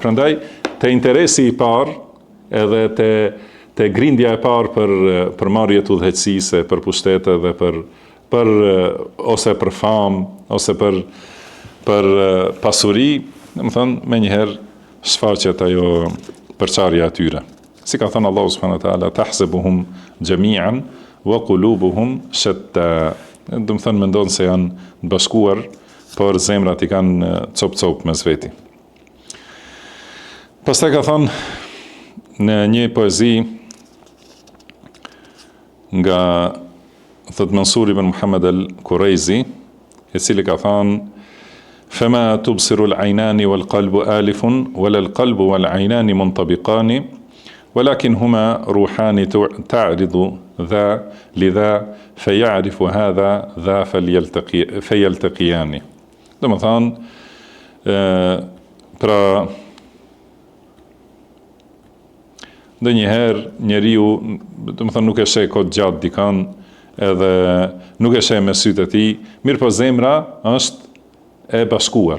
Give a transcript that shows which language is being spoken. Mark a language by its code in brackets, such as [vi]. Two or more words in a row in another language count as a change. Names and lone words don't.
[sq] Prandaj, te interesi i parë, edhe te grindja e parë për marrje të udhëheqësisë, për pushtete dhe për ose për famë, ose për pasuri, domethënë menjëherë shfaqet ajo përçarja e tyre. Si ka thënë [ar] Allahu سبحانه وتعالى تحسبهم جميعا وقلوبهم شتى. [sq] Domethënë mendon se janë të bashkuar, por zemrat i kanë cop mes veti. Pastaj ka thënë në një poezi nga thot Mansur ibn Muhammad al-Kuraizi, i cili ka thënë [ar] فما تبصر العينان والقلب آلف ولا القلب والعينان منطبقان ولكن هما روحان تعرض ذا لذا فيعرف هذا ذا فيلتقيان. [sq] Domethënë, pra ndonjëherë njeriu, domethënë nuk e sheh kot gjatë dikan, edhe nuk e sheh me sytë e tij, mirë po zemra është e bashkuar.